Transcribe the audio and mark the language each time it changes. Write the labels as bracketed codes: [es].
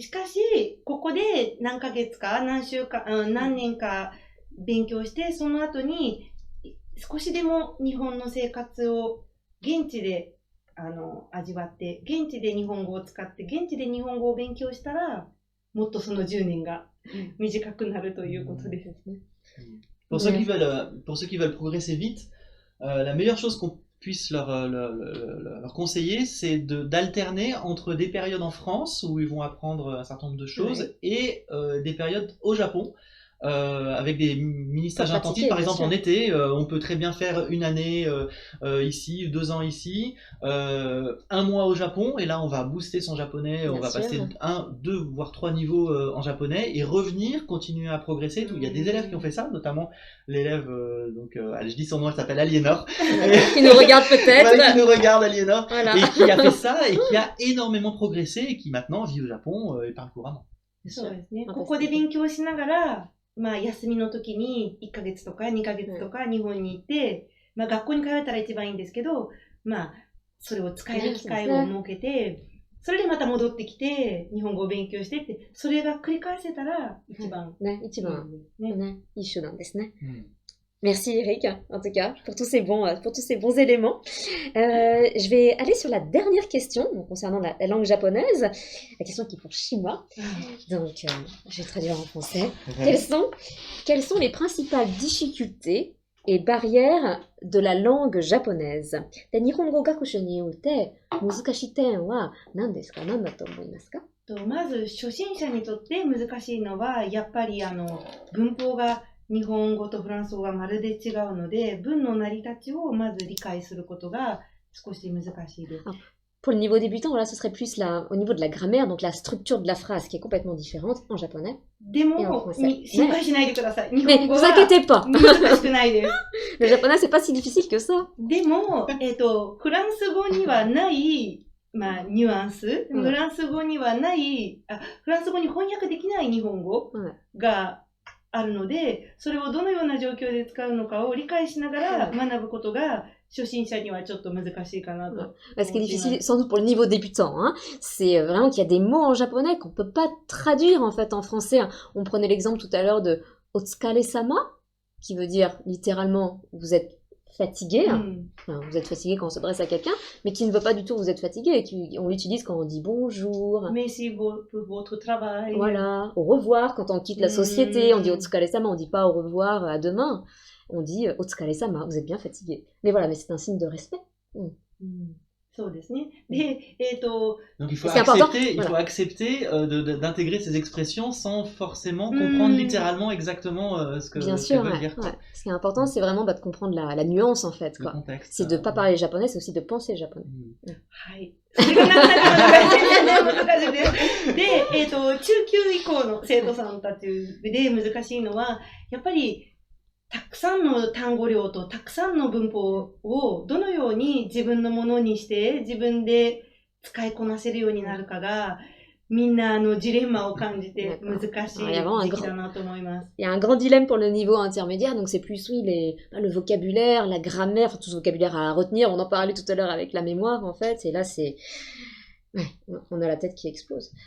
[ja] しかし、ここで何ヶ月か、何週間、何年か勉強して、その後に少しでも日本の生活を現地で味わって、現地で日本語を使って、現地で日本語を勉強したら、もっとその10年が短くなるということですね。 [fr] Pour ceux qui veulent progresser vite, la meilleure chose qu'on puisse leur conseiller, c'est d'alterner entre des périodes en France où ils vont apprendre un certain nombre de choses et des périodes au Japon. Avec des mini-stages intensifs, par exemple en été, on peut très bien faire une année ici, 2 ans ici, 1 mois au Japon, et là on va booster son japonais, on va passer 1, 2, voire 3 niveaux en japonais, et revenir, continuer à progresser. Il y a des élèves qui ont fait ça, notamment l'élève, je dis son nom, elle s'appelle Aliénor. Qui nous regarde peut-être. Qui nous regarde, Aliénor, et qui a fait ça, et qui a énormément progressé, et qui maintenant vit au Japon et parle couramment. [ja] そうですね。ここで勉強しながら、休みの時に1ヶ月とか2ヶ月とか日本に行って、学校に通えたら一番いいんですけど、それを使える機会を設けて、それでまた戻ってきて、日本語を勉強してって、それが繰り返せたら一番。一番いい手段ですね。 [fr] Merci Eric, en tout cas, pour tous ces bons éléments. Je vais aller sur la dernière question concernant la langue japonaise, la question qui est pour Shima. Donc, je vais traduire en français. Quelles sont les principales difficultés et barrières de la langue japonaise? [ja] で、日本語学習において難しい点は何ですか？何だと思いますか？まず初心者にとって難しいのはやっぱり文法が日本語とフランス語がまるで違うので、文の成り立ちをまず理解することが少し難しいです。 [fr] Pour le niveau débutant, voilà, ce serait plus au niveau de la grammaire, donc la structure de la phrase qui est complètement différente en japonais. [ja] でも、心配しないでください。日本語は難しくないです。 [fr] Le japonais, c'est pas si difficile que ça. [ja] でも、フランス語にはない、ニュアンス、フランス語にはない、フランス語に翻訳できない日本語があるので、それをどのような状況で使うのかを理解しながら学ぶことが初心者にはちょっと難しいかなと。 [fr] Ce qui est difficile, sans doute pour le niveau débutant, c'est vraiment qu'il y a des mots en japonais qu'on peut pas traduire en fait en français. On prenait l'exemple tout à l'heure de Otsukare-sama, qui veut dire littéralement vous êtes fatigué, enfin, vous êtes fatigué quand on s'adresse à quelqu'un, mais qui ne veut pas du tout vous êtes fatigué, et on l'utilise quand on dit bonjour. Merci pour votre travail. Voilà, au revoir, quand on quitte la société, on dit Otsukare-sama, on dit pas au revoir, à demain, on dit Otsukare-sama, vous êtes bien fatigué. Mais voilà, mais c'est un signe de respect. [ja] そうですね。で、 [fr] Donc il faut accepter d'intégrer ces expressions sans forcément comprendre littéralement exactement ce que veut dire. Ouais. Ce qui est important, c'est vraiment de comprendre la nuance en fait. Quoi. C'est de ne pas parler japonais, c'est aussi de penser japonais. [ja] はい。それがなかなか難しいです。で、中級以降の生徒さんたちで難しいのは、やっぱりたくさんの単語量とたくさんの文法をどのように自分のものにして自分で使いこなせるようになるかがみんなジレンマを感じて難しい時期だなと思います。 [fr] Il y a un grand dilemme pour le niveau intermédiaire, donc c'est plus le vocabulaire, la grammaire, enfin, tout ce vocabulaire à retenir. On en parlait tout à l'heure avec la mémoire en fait, et là c'est on a la tête qui explose.